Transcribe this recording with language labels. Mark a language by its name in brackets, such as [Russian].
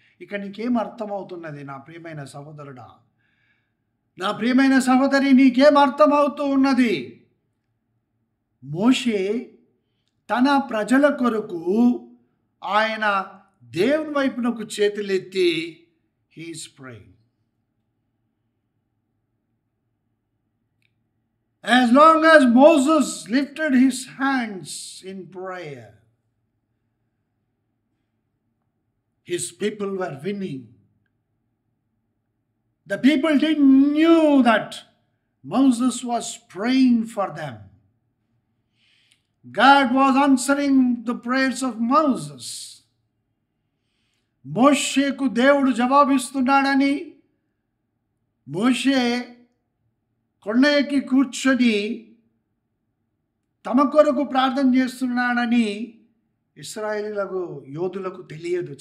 [Telugu] ఇక నీకేం అర్థమవుతున్నది నా ప్రియమైన సహోదరుడా, నా ప్రియమైన సహోదరి, నీకేం అర్థమవుతూ ఉన్నది? మోషే తన ప్రజల కొరకు ఆయన దేవుని వైపునకు చేతులెత్తి [English] he is praying. As long as Moses lifted his hands in prayer, his people were winning. The people didn't knew that Moses was praying for them. God was answering the prayers of Moses. [Telugu] మోషేకు దేవుడు జవాబిస్తున్నాడని, మోషే కొండ ఎక్కి కూర్చొని తమ కొరకు ప్రార్థన చేస్తున్నాడని ఇశ్రాయేలీయులకు యోధులకు తెలియదు.